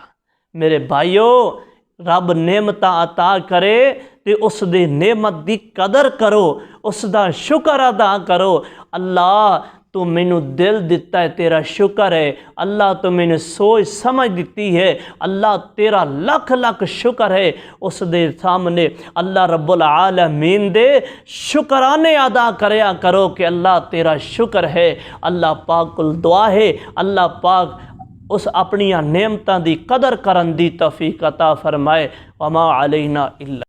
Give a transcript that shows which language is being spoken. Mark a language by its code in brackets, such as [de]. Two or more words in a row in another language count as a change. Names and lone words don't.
[pa] میرے بھائیو، رب نعمتاں عطا کرے تو اسدی نعمت کی قدر کرو، اسکا شکر ادا کرو. اللہ تو مینوں دل دتا ہے، تیرا شکر ہے. اللہ تو میں نے سوچ سمجھ دی ہے، اللہ تیرا لکھ لکھ شکر ہے. اس دے سامنے اللہ رب العالمین دے شکرانے ادا کریا کرو کہ اللہ تیرا شکر ہے. اللہ پاک کول دعا ہے، اللہ پاک اس اپنیاں نعمتاں دی قدر کرن دی توفیق عطا فرمائے. [ar] وما علينا إلا